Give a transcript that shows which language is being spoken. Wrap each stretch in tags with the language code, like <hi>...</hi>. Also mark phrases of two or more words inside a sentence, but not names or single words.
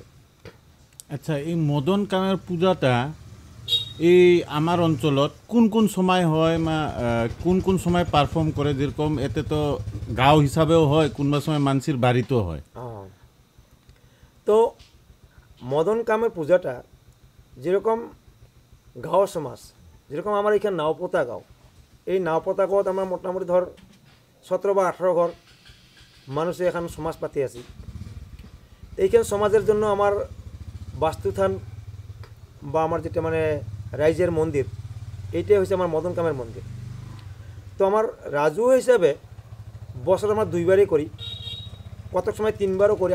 <rkt>আচ্ছা, এই মদন কামের পূজাটা এই আমার অঞ্চলত কোন কোন সময় হয় কোন কোন সময় পারফর্ম করে, যেরকম এতে তো গাঁও হিসাবেও হয়, কোনবা সময় মানুষের বাড়িতেও হয়। তো মদন কামের পূজাটা যেরকম গাঁও সমাজ, যেরকম আমার এখানে নাওপোতা গাঁও, এই নাওপোতা গাঁৱত আমার মোটামুটি ধর 17 বা 18 ঘর মানুষে এখন সমাজ পাতি আছি। এইখান সমাজের জন্য আমার বাস্তুথান বা আমার যেটা মানে রাইজের মন্দির, এইটাই হচ্ছে আমার মদন কামের মন্দির। তো আমার রাজু হিসাবে বছর আমরা 2বারই করি, কত সময় 3বারও করি।</rkt>